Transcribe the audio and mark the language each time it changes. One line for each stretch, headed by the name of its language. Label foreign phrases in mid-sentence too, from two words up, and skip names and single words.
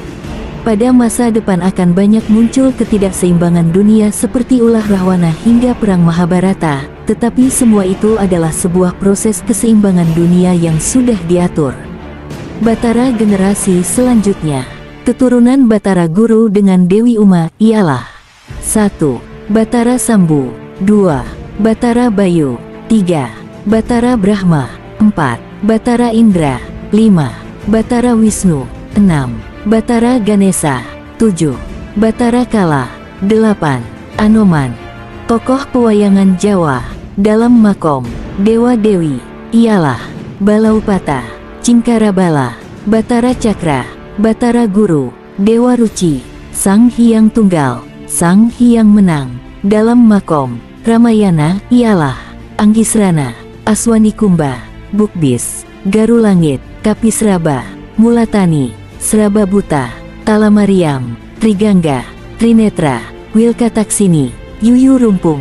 Indonesian: Pada masa depan akan banyak muncul ketidakseimbangan dunia seperti ulah Rahwana hingga perang Mahabharata, tetapi semua itu adalah sebuah proses keseimbangan dunia yang sudah diatur. Batara generasi selanjutnya. Keturunan Batara Guru dengan Dewi Uma ialah 1. Batara Sambu, 2. Batara Bayu, 3. Batara Brahma, 4. Batara Indra, 5. Batara Wisnu, 6. Batara Ganesha, 7. Batara Kala, 8. Anoman. Tokoh pewayangan Jawa dalam makom Dewa-Dewi ialah Balaupata, Cingkarabala, Batara Cakra, Batara Guru, Dewa Ruci, Sang Hyang Tunggal, Sang Hyang Menang. Dalam makom Ramayana ialah Anggisrana, Aswanikumba, Bukbis, Garulangit, Kapisraba, Mulatani, Srababuta, Talamariam, Trigangga, Trinetra, Wilkataksini, Yuyu Rumpung.